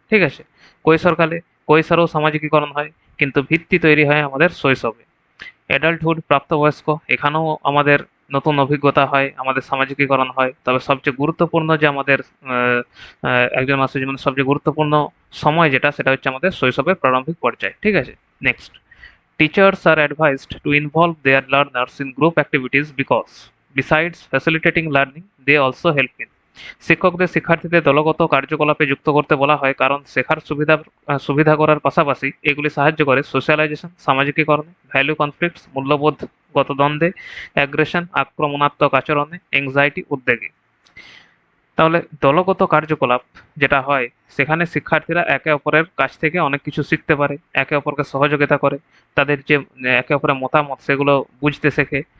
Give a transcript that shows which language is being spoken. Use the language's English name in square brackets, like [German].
[Bangla] ঠিক আছে, কৈশোরকালে কৈশোরেও সামাজিকীকরণ হয়, কিন্তু ভিত্তি তৈরি হয় আমাদের শৈশবে। অ্যাডাল্টহুড প্রাপ্তবয়স্ক, এখানেও আমাদের নতুন অভিজ্ঞতা হয়, আমাদের সামাজিকীকরণ হয়, তবে সবচেয়ে গুরুত্বপূর্ণ যে আমাদের একজন মানুষের জীবনে সবচেয়ে গুরুত্বপূর্ণ সময় যেটা, সেটা হচ্ছে আমাদের শৈশবের প্রারম্ভিক পর্যায়ে। ঠিক আছে, next, [English] teachers are advised to involve their learners in group activities because, besides facilitating learning, they also help in. [Bangla] শিক্ষকদের শিক্ষার্থীদের দলগত কার্যকলাপে যুক্ত করতে বলা হয়, কারণ শেখার সুবিধা করার পাশাপাশি এগুলি সাহায্য করে সোশ্যালাইজেশন সামাজিকীকরণে, ভ্যালু কনফ্লিক্টস মূল্যবোধগত দ্বন্দ্বে, অ্যাগ্রেশন আক্রমণাত্মক আচরণে, এংজাইটি উদ্বেগে। তাহলে দলগত কার্যকলাপ যেটা হয়, সেখানে শিক্ষার্থীরা একে অপরের কাছ থেকে অনেক কিছু শিখতে পারে, একে অপরকে সহযোগিতা করে, তাদের যে একে অপরের মতামত সেগুলো বুঝতে শেখে।